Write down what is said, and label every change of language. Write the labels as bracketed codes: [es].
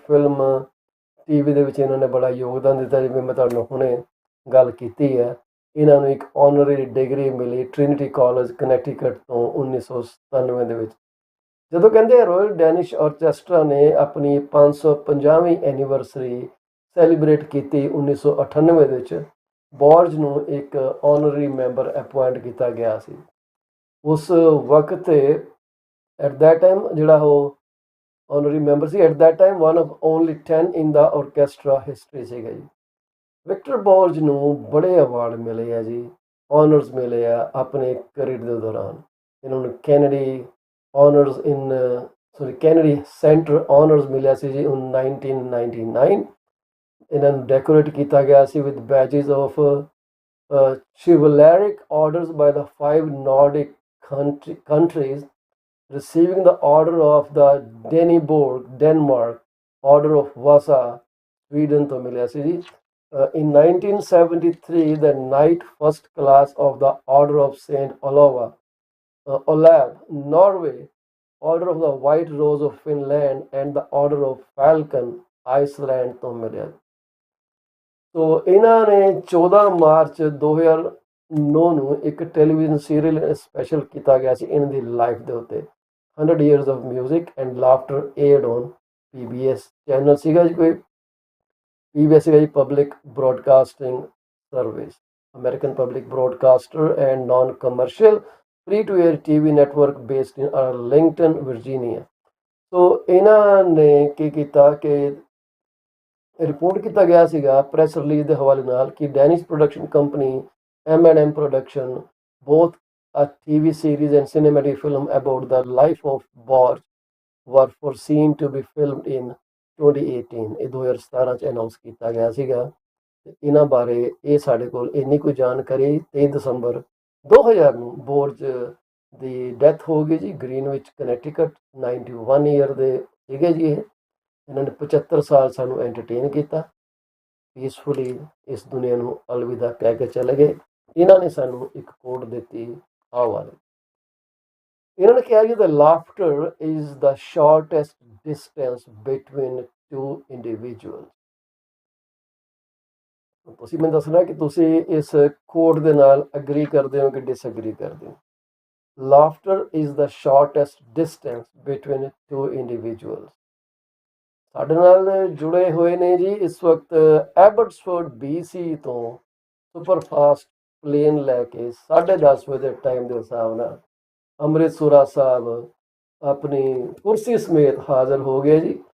[pa] Film, TV ਦੇ ਵਿੱਚ ਇਹਨਾਂ ਨੇ ਬੜਾ ਯੋਗਦਾਨ ਦਿੱਤਾ। ਜਿਵੇਂ ਮੈਂ ਤੁਹਾਨੂੰ ਹੁਣੇ ਗੱਲ ਕੀਤੀ ਹੈ, ਇਹਨਾਂ ਨੂੰ ਇੱਕ ਆਨਰਰੀ ਡਿਗਰੀ ਮਿਲੀ ਟ੍ਰਿਨਿਟੀ ਕਾਲਜ ਕਨੈਕਟੀਕਟ ਤੋਂ 1997 ਦੇ ਵਿੱਚ। ਜਦੋਂ ਕਹਿੰਦੇ ਰਾਇਲ ਡੈਨਿਸ਼ ਆਰਕੈਸਟਰਾ ਨੇ ਆਪਣੀ 550ਵੀਂ ਐਨੀਵਰਸਰੀ ਸੈਲੀਬ੍ਰੇਟ ਕੀਤੀ 1998 ਦੇ ਵਿੱਚ, ਬੋਰਜ ਨੂੰ ਇੱਕ ਆਨਰਰੀ ਮੈਂਬਰ ਅਪੁਆਇੰਟ ਕੀਤਾ ਗਿਆ ਸੀ। ਉਸ ਵਕਤ ਤੇ [en] at that time [pa] ਜਿਹੜਾ ਉਹ [en] honorary member ਸੀ at that time one of only 10 in the orchestra history [pa] ਸੀਗਾ ਜੀ। ਵਿਕਟਰ ਬੋਰਜ ਨੂੰ ਬੜੇ ਅਵਾਰਡ ਮਿਲੇ ਆ ਜੀ, ਆਨਰਸ ਮਿਲੇ ਆ ਆਪਣੇ ਕਰੀਅਰ ਦੇ ਦੌਰਾਨ। ਇਹਨਾਂ ਨੂੰ Kennedy honours Kennedy centre honours ਮਿਲਿਆ ਸੀ ਜੀ 1999। ਇਹਨਾਂ ਨੂੰ ਡੈਕੋਰੇਟ ਕੀਤਾ ਗਿਆ ਸੀ [en] with badges of chivalric orders by the 5 Nordic countries, receiving the Order of the Dannebrog, Denmark, Order of Vasa, Sweden [pa] ਤੋਂ ਮਿਲਿਆ ਸੀ ਜੀ। [en] In 1973, the Knight First Class of the Order of Saint Olav, Norway, Order of the White Rose of Finland, and the Order of Falcon, Iceland [pa] ਤੋਂ ਮਿਲਿਆ। ਸੋ ਇਹਨਾਂ ਨੇ 14 March 2009 ਨੂੰ ਇੱਕ television serial special ਕੀਤਾ ਗਿਆ ਸੀ ਇਹਨਾਂ ਦੀ ਲਾਈਫ ਦੇ ਉੱਤੇ। [en] 100 years of music and laughter aired on PBS [pa] channel ਸੀਗਾ ਜੀ, ਕੋਈ PBS ਸੀਗਾ ਜੀ, [en] Public broadcasting service, American public broadcaster and non commercial free to air TV network based in Arlington, Virginia। [pa] ਸੋ ਇਹਨਾਂ ਨੇ ਕੀ ਕੀਤਾ ਕਿ ਰਿਪੋਰਟ ਕੀਤਾ ਗਿਆ ਸੀਗਾ ਪ੍ਰੈਸ ਰਿਲੀਜ਼ ਦੇ ਹਵਾਲੇ ਨਾਲ ਕਿ Danish production company M&M production [en] both a TV series and cinematic film about the life of Borg were foreseen to be filmed in 2018। [pa] ਇਹ 2017 ਚ ਅਨਾਉਂਸ ਕੀਤਾ ਗਿਆ ਸੀਗਾ। ਇਹਨਾਂ ਬਾਰੇ ਇਹ ਸਾਡੇ ਕੋਲ ਇੰਨੀ ਕੋਈ ਜਾਣਕਾਰੀ। 23 ਦਸੰਬਰ 2000 ਨੂੰ ਬੋਰਜ ਦੀ ਡੈਥ ਹੋ ਗਈ ਜੀ, ਗ੍ਰੀਨਵਿਚ ਕਨੈਕਟੀਕਟ। 91 ਈਅਰ ਦੇ ਸੀਗੇ ਜੀ ਇਹ। ਇਹਨਾਂ ਨੇ 75 ਸਾਲ ਸਾਨੂੰ ਐਂਟਰਟੇਨ ਕੀਤਾ, ਪੀਸਫੁਲੀ ਇਸ ਦੁਨੀਆ ਨੂੰ ਅਲਵਿਦਾ ਕਹਿ ਕੇ ਚਲੇ ਗਏ। ਇਹਨਾਂ ਨੇ ਸਾਨੂੰ ਇੱਕ ਕੋਟ ਦਿੱਤੀ ਆਹ ਵਾਲੇ। ਇਹਨਾਂ ਨੇ ਕਿਹਾ ਜੀ, [en] the laughter is the shortest distance between two individuals। [pa] ਤੁਸੀਂ ਮੈਨੂੰ ਦੱਸਣਾ ਕਿ ਤੁਸੀਂ ਇਸ ਕੋਟ ਦੇ ਨਾਲ ਅਗਰੀ ਕਰਦੇ ਹੋ ਕਿ ਡਿਸਅਗਰੀ ਕਰਦੇ ਹੋ। [en] Laughter is the shortest distance between two individuals। [pa] ਸਾਡੇ ਨਾਲ ਜੁੜੇ ਹੋਏ ਨੇ ਜੀ ਇਸ ਵਕਤ ਐਬਟਸਫੋਰਡ BC ਤੋਂ ਸੁਪਰਫਾਸਟ ਪਲੇਨ ਲੈ ਕੇ 10:30 ਵਜੇ ਦੇ ਟਾਈਮ ਦੇ ਹਿਸਾਬ ਨਾਲ ਅੰਮ੍ਰਿਤ ਸੁਰਾ ਸਾਹਿਬ ਆਪਣੀ ਕੁਰਸੀ ਸਮੇਤ ਹਾਜ਼ਰ ਹੋ ਗਏ ਜੀ।